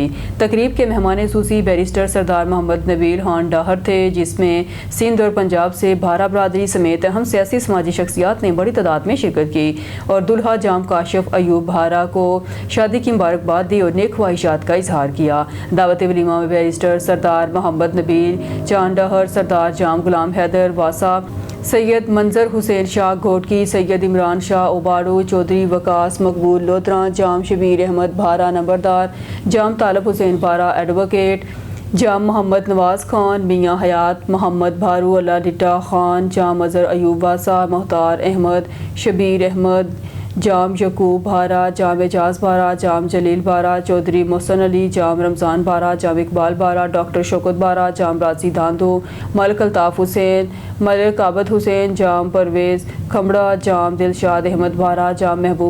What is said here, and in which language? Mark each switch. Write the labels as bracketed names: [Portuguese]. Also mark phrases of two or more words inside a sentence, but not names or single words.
[Urdu] تقریب کے مہمان خصوصی بیرسٹر سردار محمد نبیل خان ڈاہر تھے، جس میں سندھ اور پنجاب سے بھارا برادری سمیت اہم سیاسی سماجی شخصیات نے بڑی تعداد میں شرکت کی اور دولہا جام کاشف ایوب بھارا کو شادی کی مبارکباد دی اور نیک خواہشات کا اظہار کیا. دعوت ولیمہ میں بیرسٹر سردار محمد نبیل چاند ڈاہر، سردار جام غلام حیدر واسا، سید منظر حسین شاہ گھوٹکی، سید عمران شاہ اوباڑو, چوہدری وقاص مقبول لودھرا، جام شبیر احمد بھارا نمبردار، جام طالب حسین بھارا ایڈووکیٹ، جام محمد نواز خان, میاں حیات محمد بھارو، اللہ ڈتہ خان، جام اظہر ایوب واسا، مختار احمد، شبیر احمد، جام یعقوب بھارا، جام اعجاز بھارا، جام جلیل بھارا، چوہدری محسن علی، جام رمضان بھارا، جام اقبال بھارا، ڈاکٹر شوکت بھارا، جام راجی دھاندو، ملک الطاف حسین، ملک عابد حسین، جام پرویز کھمڑا، جام دلشاد احمد بھارا، جام محبوب